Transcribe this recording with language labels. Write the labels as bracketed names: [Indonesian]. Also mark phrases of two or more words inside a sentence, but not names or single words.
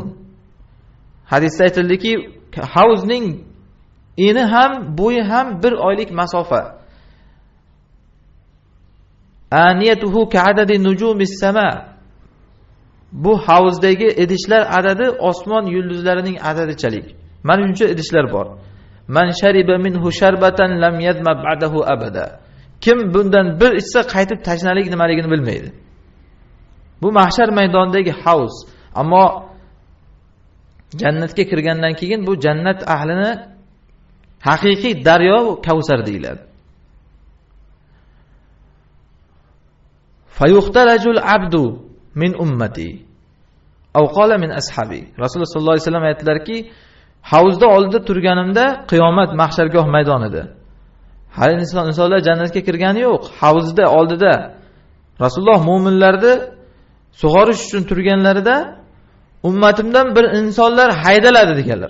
[Uzbek] Hadisda aytildiki, havzning eni ham, bo'yi ham bir oylik masofa. [Arabic] آنيته كعدد نجوم السماء. [Uzbek] Bu havzdagi idishlar adadi osmon yulduzlarining adadichalik. Mana shuncha idishlar bor. [Arabic] من شرب منه شربة لم يظمأ بعده أبدا. [Uzbek] Kim bundan bir ichsa qaytib tashnalik nimaligini bilmaydi. Bu mahshar maydonidagi havz. Ammo jannatga kirgandan keyin bu jannat ahlini haqiqiy daryo Kavsar deyiladi. [Arabic] فيختلج العبد من أمتي أو قال من أصحابي. [Uzbek] Rasululloh [Arabic] صلى الله عليه وسلم [Uzbek] aytdilarki, havzda oldida turganimda qiyomat mahshargoh maydonida. Hali insonlar jannatga kirgani yo'q. Havzda oldida Rasululloh mu'minlarni sug'orish uchun turganlarida ummatimdan bir insonlar haydaladi deganlar.